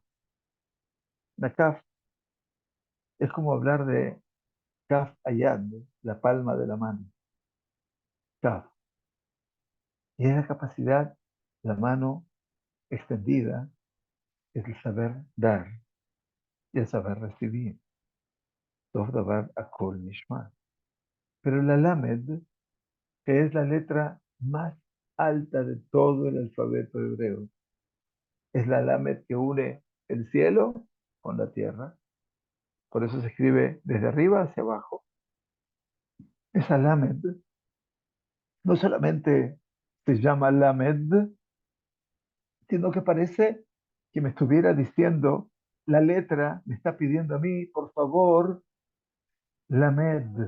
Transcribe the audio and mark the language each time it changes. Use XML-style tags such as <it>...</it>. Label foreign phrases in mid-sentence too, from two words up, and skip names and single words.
<es>La Kaf es como hablar de</es> <he>כף היד,</he> <es>la palma de la mano. Kaf. Y es la capacidad, la mano extendida, es el saber dar y el saber recibir.</es> <he>טוב דבר הכל נשמע.</he> <es>Pero la Lamed, que es la letra más alta de todo el alfabeto hebreo, es la Lamed que une el cielo con la tierra. Por eso se escribe desde arriba hacia abajo. Esa Lamed no solamente se llama Lamed, sino que parece que me estuviera diciendo, la letra me está pidiendo a mí, por favor, Lamed.</es>